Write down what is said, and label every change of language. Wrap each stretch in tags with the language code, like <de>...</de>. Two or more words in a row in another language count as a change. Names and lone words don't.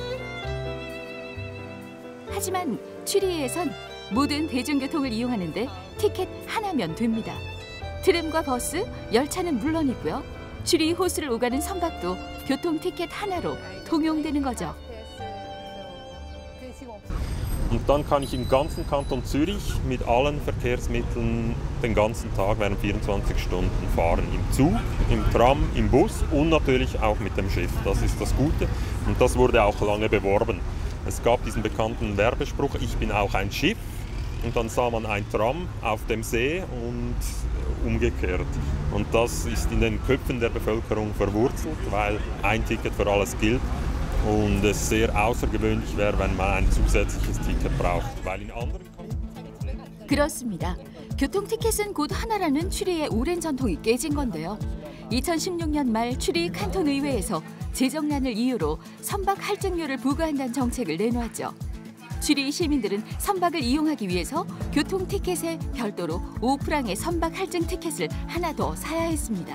<ko>하지만 슈리에선 모든 대중교통을 이용하는데 티켓 하나면 됩니다. 트램과 버스, 열차는 물론이고요. 슈리 호수를 오가는 선박도 교통 티켓 하나로 통용되는 거죠.</ko> <de>Und dann kann ich im ganzen Kanton Zürich mit allen Verkehrsmitteln den ganzen Tag während 24 Stunden fahren. Im Zug, im Tram, im Bus und natürlich auch mit dem Schiff. Das ist das Gute und das wurde auch lange beworben. Es gab diesen bekannten Werbespruch, ich bin auch ein Schiff. Und dann sah man ein Tram auf dem See und umgekehrt. Und das ist in den Köpfen der Bevölkerung verwurzelt, weil ein Ticket für alles gilt. Und es sehr außergewöhnlich wäre, wenn man ein zusätzliches Ticket braucht. Weil in anderen</de> <ko>그렇습니다. 교통티켓은 곧 하나라는 슈리의 오랜 전통이 깨진 건데요. 2016년 말 슈리 칸톤 의회에서 재정난을 이유로 선박 할증료를 부과한다는 정책을 내놓았죠. 슈리 시민들은 선박을 이용하기 위해서 교통티켓에 별도로 5프랑의 선박 할증 티켓을 하나 더 사야 했습니다.</ko>